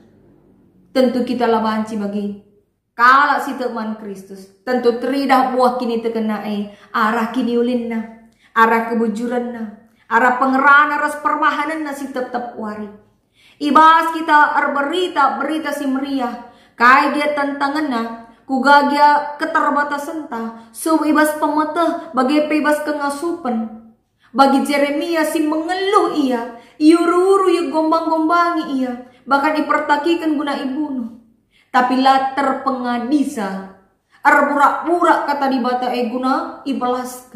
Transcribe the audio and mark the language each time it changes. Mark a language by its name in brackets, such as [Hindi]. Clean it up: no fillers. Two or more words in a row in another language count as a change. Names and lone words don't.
[Batak Karo] Tentu kita lah banci bagi kala si teman Kristus. Tentu teridah buah kini teken nah arah kini ulin nah, arah kebujuran nah, arah pengerana ras perbahanan nah si tetap wari. Ibas kita berita si meriah, kai dia tantangan nah. Kugagia keterbatasan ta, ibas pemeteh bagi pebas kengasupan. Bagi Jeremia si mengeluh ia, iuru-uru ya gombang-gombangi ia, bahkan dipertakikan guna ibunuh. Tapi latar pengadisa, arburak-burak kata di bata guna ibalaskan.